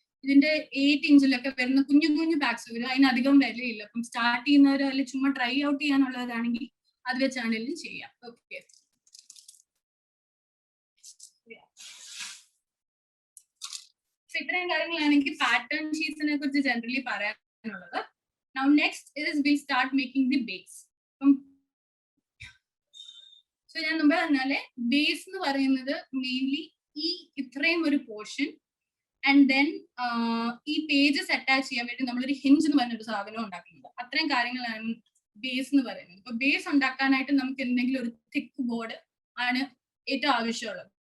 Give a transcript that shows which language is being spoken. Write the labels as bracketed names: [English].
[Malayalam] ഇതിന്റെ 8 ഇഞ്ചിലൊക്കെ വരുന്ന കുഞ്ഞു കുഞ്ഞു പാക്സ് വരും. അതിനധികം വിലയില്ല. അപ്പം സ്റ്റാർട്ട് ചെയ്യുന്നവരോ അല്ലെങ്കിൽ ചുമ്മാ ട്രൈ ഔട്ട് ചെയ്യാനുള്ളതാണെങ്കിൽ അത് വെച്ചാണെങ്കിലും ചെയ്യാം. ഓക്കെ, ഇത്രയും കാര്യങ്ങളാണ് എനിക്ക് പാറ്റേൺ ഷീറ്റ്സിനെ കുറിച്ച് ജനറലി പറയാനുള്ളത്. [English] Now next is we start making the base. [Malayalam] So ഞാൻ മുമ്പേ പറഞ്ഞാലേ ബേസ് എന്ന് പറയുന്നത് മെയിൻലി ഈ ഇത്രയും ഒരു പോർഷൻ ആൻഡ് ദെൻ ഈ പേജസ് അറ്റാച്ച് ചെയ്യാൻ വേണ്ടി നമ്മളൊരു ഹിഞ്ച് എന്ന് പറഞ്ഞൊരു സാധനം ഉണ്ടാക്കുന്നത്. അത്രയും കാര്യങ്ങളാണ് ബേസ് എന്ന് പറയുന്നത്. ഇപ്പൊ ബേസ് ഉണ്ടാക്കാനായിട്ട് നമുക്ക് എന്തെങ്കിലും ഒരു തിക്ക് ബോർഡ് ആണ് ഏറ്റവും ആവശ്യമുള്ളത്.